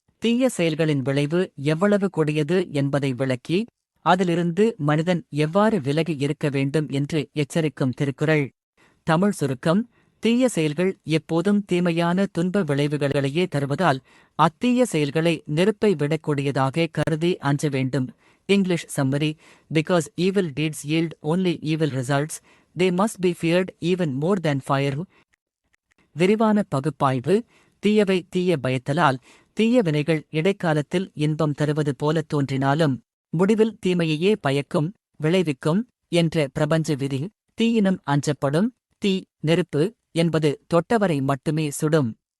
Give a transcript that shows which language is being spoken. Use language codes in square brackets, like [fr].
[ta] தீய செயல்களின் விளைவு எவ்வளவு கொடியது என்பதை விளக்கி அதிலிருந்து மனிதன் எவ்வாறு விலகி இருக்க வேண்டும் என்று எச்சரிக்கும் திருக்குறள். தமிழ் சுருக்கம். தீய செயல்கள் எப்போதும் தீமையான துன்ப விளைவுகளையே தருவதால் அத்தீய செயல்களை நெருப்பை விடக்கூடியதாக கருதி அஞ்ச வேண்டும். [en] English summary. Because evil deeds yield only evil results, they must be feared even more than fire. [ta] விரிவான பகுப்பாய்வு. தீயவை தீய பயத்தலால் தீய வினைகள் இடைக்காலத்தில் இன்பம் தருவது போல தோன்றினாலும் முடிவில் தீமையையே பயக்கும் விளைவிக்கும் என்ற பிரபஞ்ச விதி. தீயினும் அஞ்சப்படும். தீ நெருப்பு என்பது தொட்டவரை மட்டுமே சுடும்.